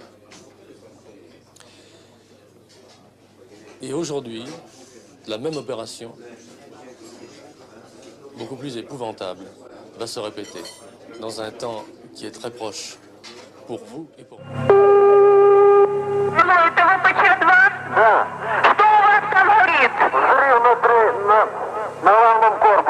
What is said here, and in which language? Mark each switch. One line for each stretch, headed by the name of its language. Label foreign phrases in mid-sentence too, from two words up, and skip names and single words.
French: Et aujourd'hui, la même opération, beaucoup plus épouvantable, va se répéter dans un temps qui est très proche pour vous et pour moi.
Russian: Да. Что у вас там горит? Взрыв на главном корпусе.